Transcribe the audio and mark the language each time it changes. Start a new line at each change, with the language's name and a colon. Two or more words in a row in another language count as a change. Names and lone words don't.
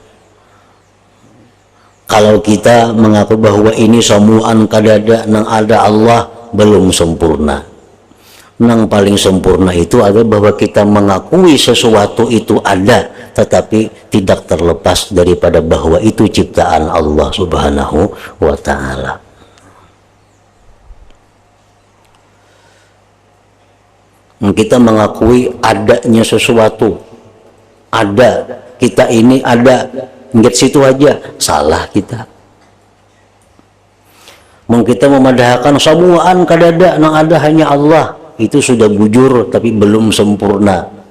Banjar: Kalau kita mengaku bahwa ini semuaan kadada nang ada Allah, belum sempurna.
Indonesian: Nang paling sempurna itu adalah bahwa kita mengakui sesuatu itu ada, tetapi tidak terlepas daripada bahwa itu ciptaan Allah
Arabic: سبحانه وتعالى.
Indonesian: Kita mengakui adanya sesuatu, ada, kita ini ada, ingat situ aja, salah kita. Kita memadahkan semuaan kadada nang ada hanya Allah, itu sudah bujur tapi belum sempurna.